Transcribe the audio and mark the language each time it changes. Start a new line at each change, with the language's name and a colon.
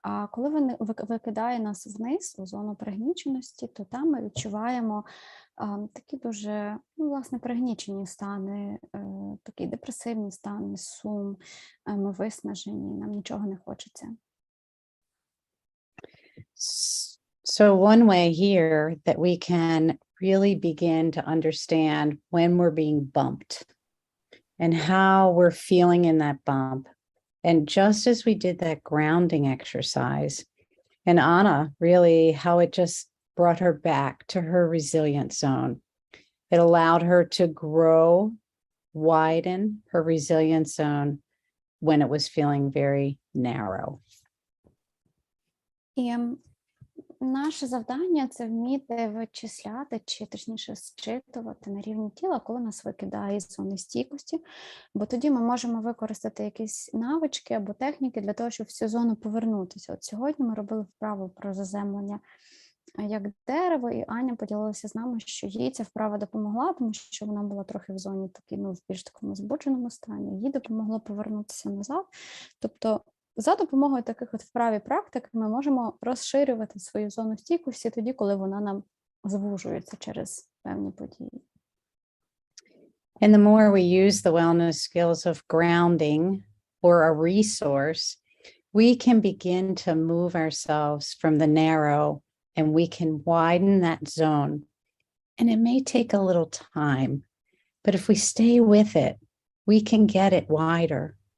Ukrainian: А коли він викидає нас вниз, у зону пригніченості, то там ми відчуваємо такі дуже, власне, пригнічені стани, такі депресивні стани, сум, ми виснажені, нам нічого не хочеться.
English: So one way here that we can really begin to understand when we're being bumped and how we're feeling in that bump. And just as we did that grounding exercise, and Anna, really how it just brought her back to her resilient zone. It allowed her to grow, widen her resilient zone when it was feeling very narrow.
Ukrainian: І наше завдання – це вміти вичисляти, чи точніше зчитувати на рівні тіла, коли нас викидає з зони стійкості, бо тоді ми можемо використати якісь навички або техніки для того, щоб в цю зону повернутися. От сьогодні ми робили вправу про заземлення як дерево, і Аня поділилася з нами, що їй ця вправа допомогла, тому що вона була трохи в зоні в більш такому збудженому стані, їй допомогло повернутися назад. Тобто за допомогою таких от вправ і практик ми можемо розширювати свою зону стійкості тоді, коли вона нам звужується через певні події.
English: And the more we use the wellness skills of grounding or a resource, we can begin to move ourselves from the narrow and we can widen that zone. And it may take a little time, but if we stay with it, we can get it wider.